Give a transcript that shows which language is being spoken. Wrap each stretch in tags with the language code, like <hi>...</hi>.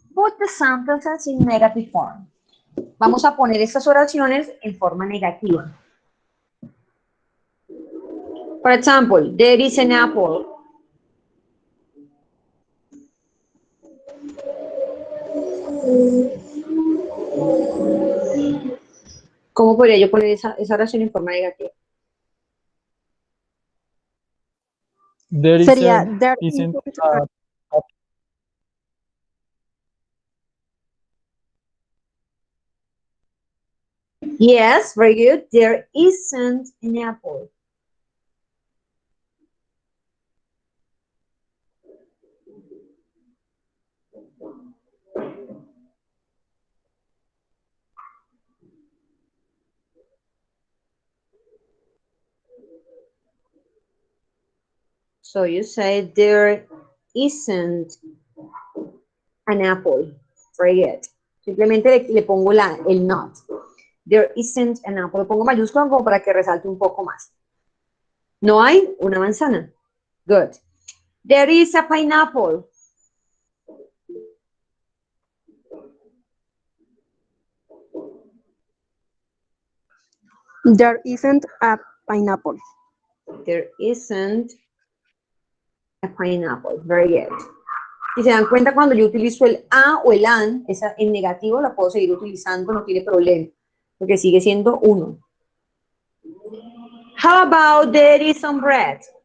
<en>Put the sentences in negative form.</en> <es>Vamos a poner estas oraciones en forma negativa.</es> <en>For example, there is an apple.</en> <es>¿Cómo podría yo poner esa oración en forma negativa?</es> <en>There Sería, there isn't isn't a Yes, very good. There isn't an apple. So you say there isn't an apple. Very good.</en> <es>Simplemente le pongo el</es> <en>not. There isn't an apple.</en> <es>Lo pongo mayúscula como para que resalte un poco más. No hay una manzana.</es> <en>Good. There is a pineapple. There isn't a pineapple. There isn't a pineapple. Very good.</en> <es>Y se dan cuenta cuando yo utilizo el a o el an, esa en negativo la puedo seguir utilizando, no tiene problema, porque sigue siendo uno.</es> <en>How about there is some bread?</en>